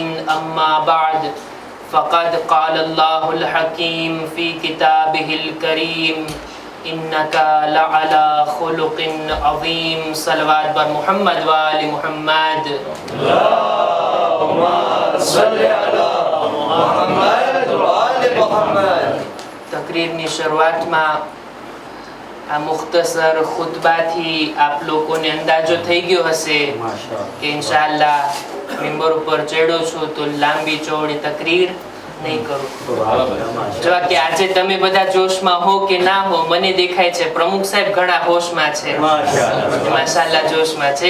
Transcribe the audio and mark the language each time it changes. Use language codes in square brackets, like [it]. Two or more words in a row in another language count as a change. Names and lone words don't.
[ar] أما بعد فقد قال الله الحكيم في كتابه الكريم إنك لعلى خلق عظيم. صلى الله بر محمد و آل محمد. اللهم صل على محمد و آل محمد. [gu] तकरीરની શરૂઆતમાં આ મુખ્તસર ખુતબાથી આપ લોકોને અંદાજો થઈ ગયો હશે કે ઇન્શાઅલ્લાહ મિંબર ઉપર ચડ્યો છું તો લાંબી ચોડી તકરીર નહીં કરું। જો કે આજે તમે બધા જોશમાં હો કે ના હો, મને દેખાય છે પ્રમુખ સાહેબ ઘણા હોશમાં છે, માશાઅલ્લાહ જોશમાં છે।